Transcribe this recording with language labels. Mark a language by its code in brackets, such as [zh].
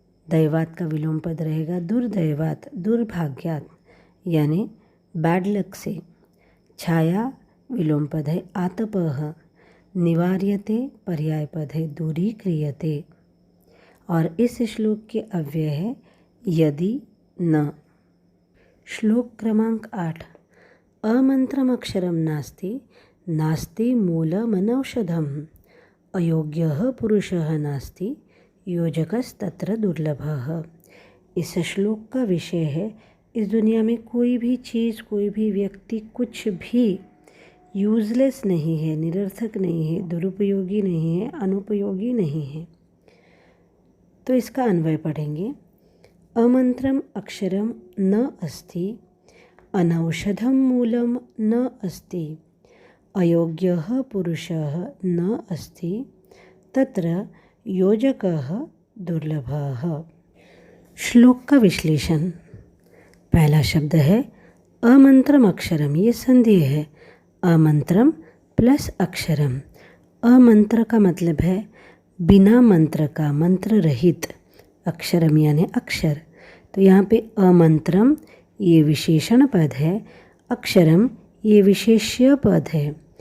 [hi] दैवात का विलोम पद रहेगा दुर्दैवात, दुर्भाग्यात यानी बैड लक से। छाया विलोम पद है आतपः। निवार्यते पर्याय पद है दूरीक्रियते। और इस श्लोक के अव्यय है यदि न। श्लोक क्रमांक 8। [sa] अमन्त्रमक्षरं नास्ति, नास्ति मूलमनौषधम्। अयोग्यः पुरुषः नास्ति, योजकस्तत्र दुर्लभः। [hi] इस श्लोक का विषय है इस दुनिया में कोई भी चीज़, कोई भी व्यक्ति, कुछ भी यूज़लेस नहीं है, निरर्थक नहीं है, दुरुपयोगी नहीं है, अनुपयोगी नहीं है। तो इसका अन्वय पढ़ेंगे। [sa] अमंत्रम अक्षरम न अस्ति, अनौषधम मूलम न अस्ति, अयोग्यः पुरुषः न अस्ति, तत्र योजकः दुर्लभः। [hi] श्लोक का विश्लेषण। पहला शब्द है अमंत्रम अक्षरम, ये संधि है। अमंत्रम प्लस अक्षरम। अमंत्र का मतलब है बिना मंत्र का, मंत्र रहित। अक्षरम यानी अक्षर। तो यहाँ पे अमंत्रम ये विशेषण पद है, अक्षरम ये विशेष्य पद है।